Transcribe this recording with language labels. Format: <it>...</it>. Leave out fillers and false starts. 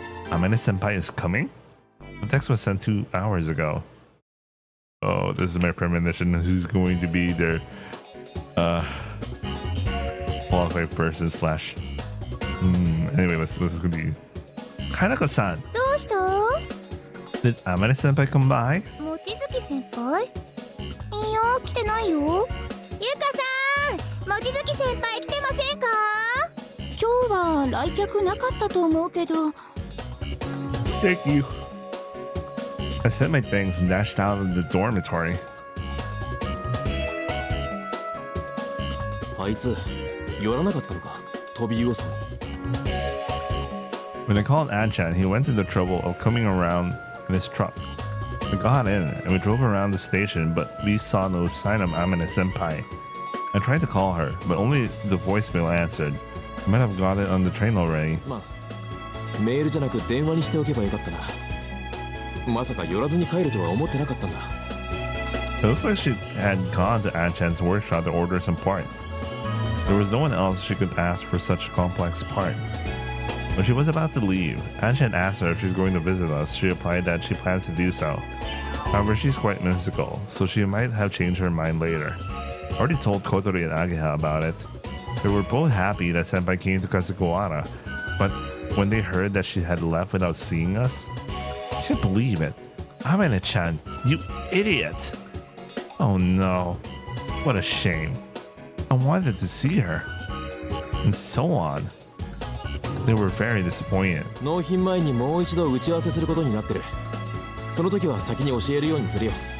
<en>Amane Senpai is coming? The text was sent 2 hours ago. Oh, this is my premonition. Who's going to be their qualified person slash. Anyway, let's continue. Kanako-san,</en> <ja>どうした？</ja> <en>did Amane Senpai come by?</en> <ja>望月先輩？いや、来てないよ。ゆかさん、望月先輩来てませんか？今日は来客なかったと思うけど。</ja> <en>Thank you. I said my things and dashed out of the dormitory.</en> <ja>あいつ寄らなかったのか、飛び噂に。</ja> <en>When I called Anchan, he went to the trouble of coming around in his truck. We got in and we drove around the station, but we saw no sign of Amane Senpai. I tried to call her, but only the voicemail answered. I might have got it on the train already.</en> <ja>すまん。メールじゃなく電話にしておけばよかったな。まさか寄らずに帰るとは思ってなかったんだ。</ja> <en>It looks like she had gone to Anchan's workshop to order some parts. There was no one else she could ask for such complex parts. When she was about to leave, Anchan asked her if she's going to visit us. She replied that she plans to do so. However, she's quite whimsical, so she might have changed her mind later. I already told Kotori and Ageha about it. They were both happy that Senpai came to Kasekuwara, but when they heard that she had left without seeing us, I can't believe it. Amane-chan, you idiot! Oh no, what a shame. I wanted to see her. And so on. They were very disappointed.</en> <ja>納品前にもう一度打ち合わせすることになってる。その時は先に教えるようにするよ。</ja>